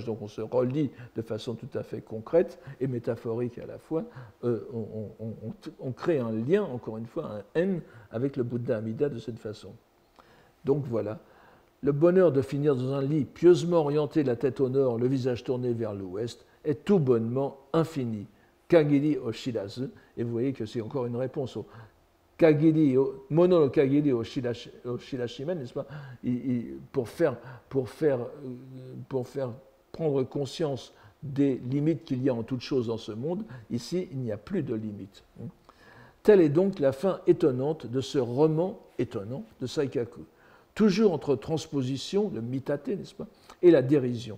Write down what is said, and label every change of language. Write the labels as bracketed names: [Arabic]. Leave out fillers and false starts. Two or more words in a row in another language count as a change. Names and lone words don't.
[French] Donc on se relie de façon tout à fait concrète et métaphorique à la fois. On crée un lien, encore une fois, un N avec le Bouddha Amida de cette façon. Donc voilà, le bonheur de finir dans un lit pieusement orienté, la tête au nord, le visage tourné vers l'ouest, est tout bonnement infini. [Japanese] 限りを知らず. [French] Et vous voyez que c'est encore une réponse au Kagiri, [Japanese] 物の限りを知らしめん, [French] n'est-ce pas? Pour faire prendre conscience des limites qu'il y a en toute chose dans ce monde, ici, il n'y a plus de limites. Telle est donc la fin étonnante de ce roman étonnant de Saikaku. Toujours entre transposition, le mitate, n'est-ce pas, et la dérision.